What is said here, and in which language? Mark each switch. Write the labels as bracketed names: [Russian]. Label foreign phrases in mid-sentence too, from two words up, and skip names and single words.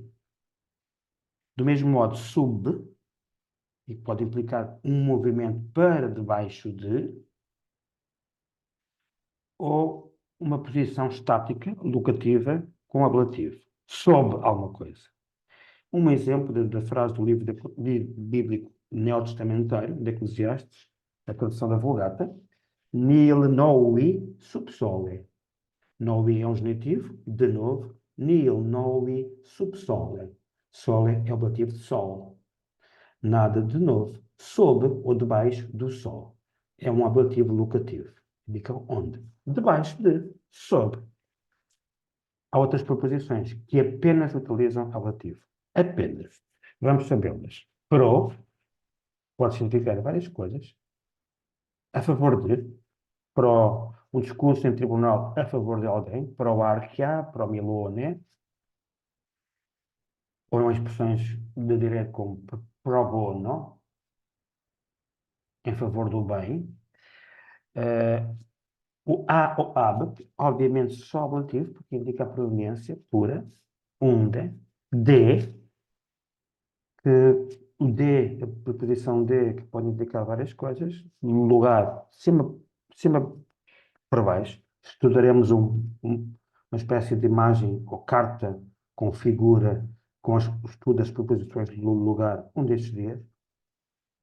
[Portuguese] Do mesmo modo, sub, e pode implicar um movimento para debaixo de, ou uma posição estática, locativa, com ablativo, sob alguma coisa. Um exemplo da frase do livro bíblico neotestamentário, de Eclesiastes, a tradução da Vulgata, [Latin] nil novi subsole. [Portuguese] Novi é um genitivo, de novo, [Latin] nil novi subsole. [Portuguese] Sole é o ablativo de sol. Nada de novo, sob ou debaixo do sol. É um ablativo locativo. Indica onde? Debaixo de, sob. Há outras proposições que apenas utilizam ablativo. Apenas. Vamos sabê-las. Pro pode significar várias coisas. A favor de, pro um discurso em tribunal a favor de alguém, pro arquia, pro milone, ou em expressões de direito como [Latin] pro bono, [Portuguese] em favor do bem. O a ou ab, obviamente só ablativo, porque indica a proveniência pura, unde, de, que o de, a preposição de, que pode indicar várias coisas, lugar, cima para baixo, estudaremos uma espécie de imagem ou carta com figura, com o estudo das preposições do lugar, um destes dias.